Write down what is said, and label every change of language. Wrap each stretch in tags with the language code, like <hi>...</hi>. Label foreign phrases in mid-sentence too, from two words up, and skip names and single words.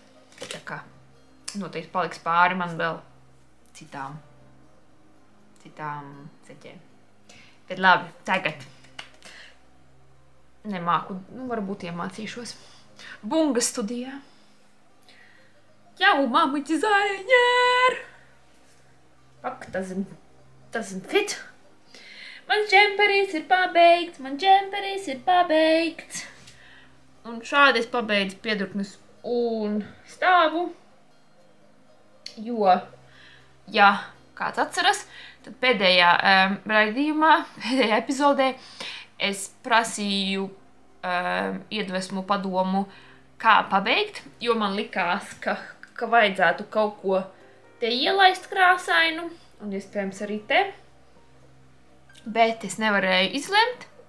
<lv>Tā kā noteikti paliks pāri man vēl citām ceķēm. Bet labi, tagad nemāku, varbūt iemācīšos. Bunga studijā. Jau,</lv> <en>mama designer! Fuck, doesn't fit.</en> <lv>Mans džemperis ir pabeigts. Un šādi es pabeidzu piedurknes un stāvu. Jo, ja kāds atceras, tad pēdējā raidījumā, pēdējā epizodē, es prasīju iedvesmu padomu, kā pabeigt, jo man likās, ka vajadzētu kaut ko te ielaist krāsainu, un iespējams arī te, bet es nevarēju izlemt.</lv>